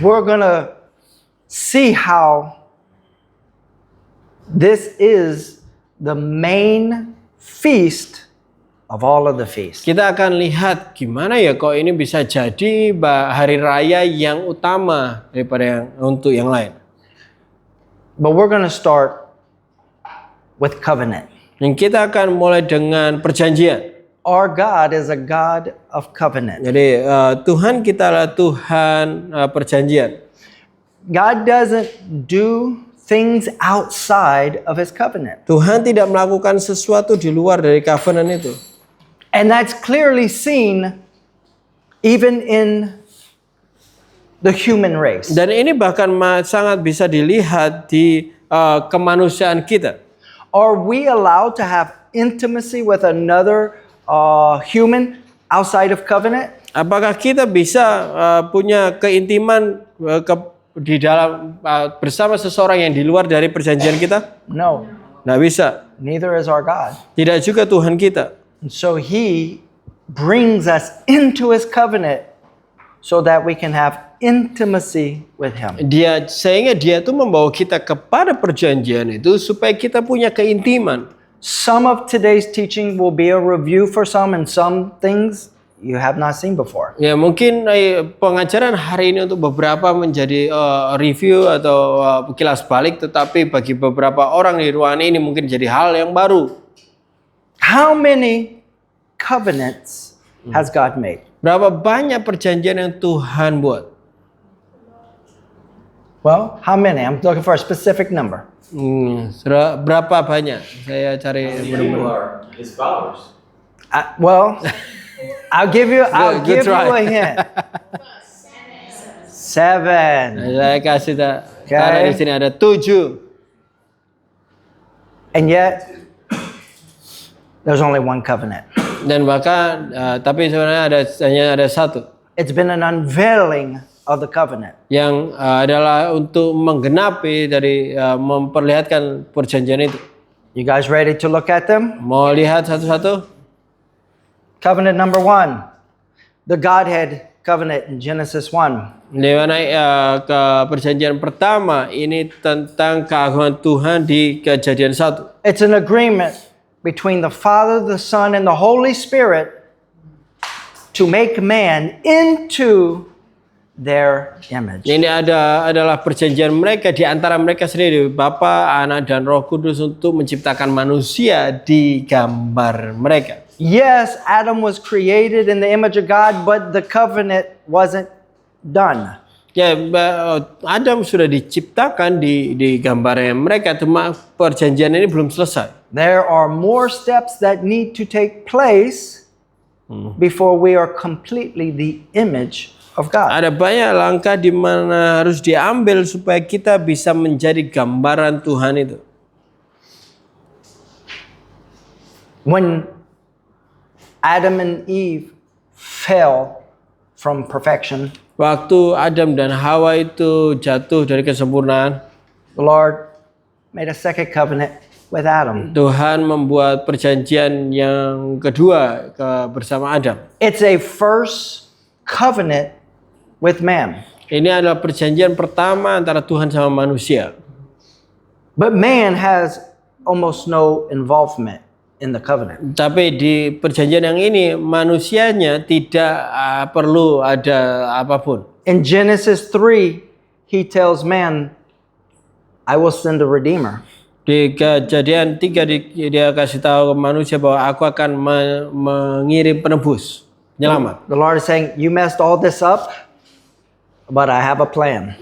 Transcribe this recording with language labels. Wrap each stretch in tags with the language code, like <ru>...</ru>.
<en>We're gonna see how this is the main feast of all of the feasts.</en> <id>Kita akan lihat gimana ya kok ini bisa jadi hari raya yang utama daripada untuk yang lain.</id> <en>But we're gonna start with covenant.</en> <id>Dan kita akan mulai dengan perjanjian.</id> <en>Our God is a God of covenant.</en> <id>Jadi Tuhan kita adalah Tuhan perjanjian.</id> <en>God doesn't do things outside of his covenant.</en> <id>Tuhan tidak melakukan sesuatu di luar dari covenant itu.</id> <en>And that's clearly seen even in the human race.</en> <id>Dan ini bahkan sangat bisa dilihat di kemanusiaan kita.</id> <en>Are we allowed to have intimacy with another human outside of covenant?</en> <id>Apakah kita bisa punya keintiman di dalam bersama seseorang yang di luar dari perjanjian kita?</id> <en>No.</en> <id>Nggak bisa.</id> <en>Neither is our God.</en> <id>Tidak juga Tuhan kita.</id> <en>And so he brings us into his covenant so that we can have intimacy with him.</en> <id>Sehingga dia tuh membawa kita kepada perjanjian itu supaya kita punya keintiman.</id> <en>Some of today's teaching will be a review for some, and some things you have not seen before.</en> <id>Ya mungkin pengajaran hari ini untuk beberapa menjadi review atau kilas balik, tetapi bagi beberapa orang di ruangan ini mungkin jadi hal yang baru.</id> <en>How many covenants has God made?</en> <id>Berapa banyak perjanjian yang Tuhan buat?</id> <en>Well, how many? I'm looking for a specific number.</en> <id>Berapa banyak? Saya cari</id> <en>You</en> <id>benar-benar.</id> <en>are his followers. Well, I'll give you Good try. a hint. 7.</en> <id>Saya kasih</id> <en>Okay.</en> <id>karena di sini ada 7.</id> <en>And yet there's only one covenant.</en> <id>Dan bahkan tapi sebenarnya hanya ada satu</id> <en>It's been an unveiling of the covenant.</en> <id>yang adalah untuk menggenapi dari memperlihatkan perjanjian itu.</id> <en>You guys ready to look at them?</en> <id>Mau lihat satu-satu?</id> <en>Covenant number 1. The Godhead covenant in Genesis 1.</en> <id>Di mana ke perjanjian pertama ini tentang keagungan Tuhan di Kejadian 1.</id> <en>It's an agreement between the Father, the Son, and the Holy Spirit to make man into their image.</en> <id>Ini adalah perjanjian mereka di antara mereka sendiri, Bapa, Anak, dan Roh Kudus untuk menciptakan manusia di gambar mereka.</id> <en>Yes, Adam was created in the image of God, but the covenant wasn't done.</en> <id>Ya, Adam sudah diciptakan di gambarnya mereka, cuma perjanjian ini belum selesai.</id> <en>There are more steps that need to take place before we are completely the image of God.</en> <id>Ada banyak langkah di mana harus diambil supaya kita bisa menjadi gambaran Tuhan itu.</id> <en>When Adam and Eve fell from perfection,</en> <id>Waktu Adam dan Hawa itu jatuh dari kesempurnaan,</id> <en>the Lord made a second covenant with Adam.</en> <id>Tuhan membuat perjanjian yang kedua bersama Adam.</id> <en>It's a first covenant with man.</en> <id>Ini adalah perjanjian pertama antara Tuhan sama manusia.</id> <en>But man has almost no involvement in the covenant.</en> <id>Tapi di perjanjian yang ini manusianya tidak perlu ada apapun.</id> <en>In Genesis 3, he tells man, I will send a redeemer.</en> <id>Di Kejadian 3 dia kasih tahu ke manusia bahwa aku akan mengirim penebus, penyelamat.</id> <en>The Lord is saying, you messed all this up, but I have a plan.</en>